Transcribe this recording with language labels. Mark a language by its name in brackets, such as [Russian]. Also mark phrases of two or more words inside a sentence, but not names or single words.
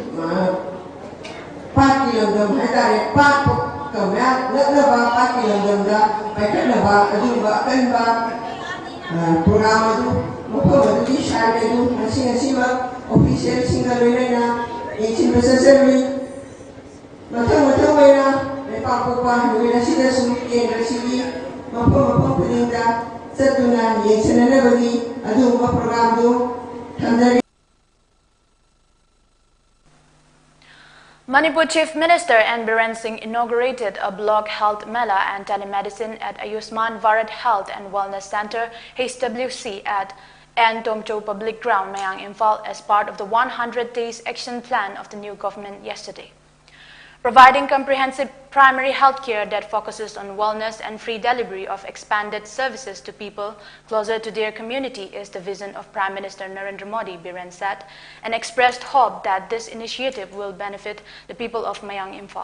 [Manipuri] ꯄꯥꯠꯀꯤ ꯂꯝꯗꯝ ꯍꯥꯏꯇꯥꯔꯦ ꯄꯥꯠ ꯅꯛꯅꯕ ꯄꯥꯠꯀꯤ ꯂꯝꯗꯝꯗ ꯄꯥꯏꯈꯠꯅꯕ ꯑꯗꯨꯒꯨꯝꯕ ꯑꯀꯟꯕ ꯄ꯭ꯔꯣꯒ꯭ꯔꯥꯝ ꯑꯗꯨ ꯃꯐꯝ ꯑꯗꯨꯒꯤ ꯁꯥꯏꯠ ꯑꯗꯨ ꯉꯁꯤꯃꯛ ꯑꯣꯐꯤꯁꯤꯌꯦꯜꯁꯤꯡꯒ ꯂꯣꯏꯅꯅ ꯌꯦꯡꯁꯤꯟꯕ ꯆꯠꯆꯔꯨꯏ꯫ ꯃꯊꯪ ꯑꯣꯏꯅ ꯂꯩꯄꯥꯛꯄꯣꯛꯄ ꯅꯨꯃꯤꯠ ꯑꯁꯤꯗꯁꯨ ꯀꯦꯟꯗ꯭ꯔꯁꯤꯒꯤ ꯃꯐꯝ ꯈꯨꯗꯤꯡꯗ ꯆꯠꯇꯨꯅ ꯌꯦꯡꯁꯤꯟꯅꯅꯕꯒꯤ ꯑꯗꯨꯒꯨꯝꯕ ꯄ꯭ꯔꯣꯒ꯭ꯔꯥꯝꯗꯨ ꯊꯝꯖꯔꯤ꯫ [English] Manipur Chief Minister N. Biren Singh inaugurated a block health mela and telemedicine at Ayushman Bharat Health and Wellness Center (HWC) at N. Tomcho Public Ground, Mayang, Imphal, as part of the 100 Days Action Plan of the new government yesterday. Providing comprehensive primary health care that focuses on wellness and free delivery of expanded services to people closer to their community is the vision of Prime Minister Narendra Modi, Biren said, and expressed hope that this initiative will benefit the people of Mayang, Imphal.